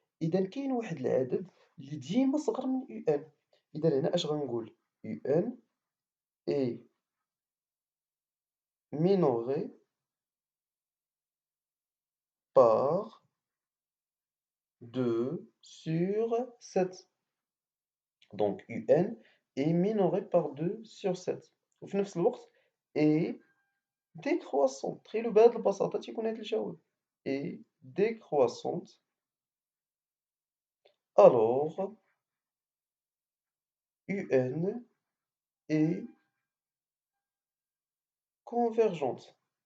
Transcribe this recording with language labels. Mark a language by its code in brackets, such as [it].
[ar] إذا كاين واحد العدد اللي ديما صغر من UN. إذا هنا اش غنقول [fr] UN est minoré par 2/7. Donc UN est minoré par 2/7 [ar] وفي نفس الوقت [fr] est décroissante. [ar] تخيلوا بهذه البساطة تيكون هذا الجواب [fr] est décroissante alors UN est convergente.